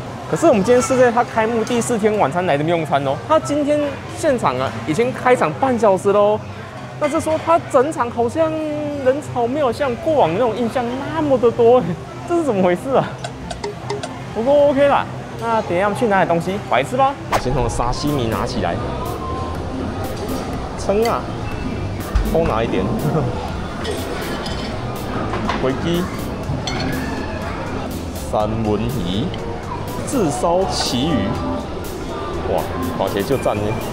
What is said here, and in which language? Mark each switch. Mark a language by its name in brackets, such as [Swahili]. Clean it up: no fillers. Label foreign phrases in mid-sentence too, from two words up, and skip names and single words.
[Chinese] 可是我們今天是在它開幕第4天晚餐來這邊用餐哦。它今天現場啊，已經開場半小時嘍。那是說它整場好像人潮沒有像過往那種印象那麼的多，這是怎麼回事啊？不過 OK 啦，那等一下我們去拿點東西來吃吧。我先從沙西米拿起來，稱啊，多拿一點。回雞。三文魚、炙燒旗魚，哇，看起來就讚呢。